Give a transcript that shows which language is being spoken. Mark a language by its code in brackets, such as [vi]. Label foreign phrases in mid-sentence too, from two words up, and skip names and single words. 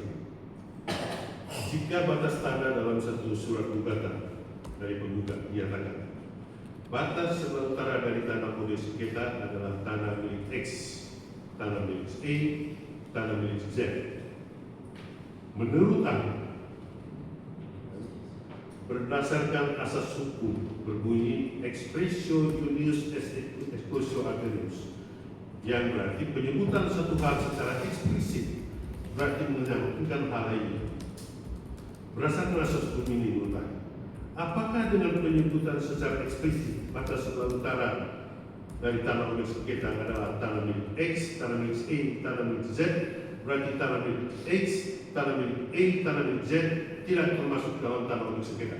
[id] Jika batas tanah dalam satu surat gugatan dari penggugat dinyatakan batas sementara dari tanah objek sengketa adalah tanah milik X, tanah milik A, tanah milik Z. Menurut ahli, berdasarkan asas hukum berbunyi [la] expressio unius exclusio agenus, [id] yang berarti penyebutan satu hal secara eksplisit berarti menyangkutkan hal lainnya. Berdasarkan asas hukum ini menurut ahli, apakah dengan penyebutan secara eksplisit batas sementara dari tanah objek sengketa adalah tanah milik X, tanah milik A, tanah milik Z, berarti tanah milik X, tanah milik A, tanah milik Z tidak termasuk dalam tanah objek sengketa?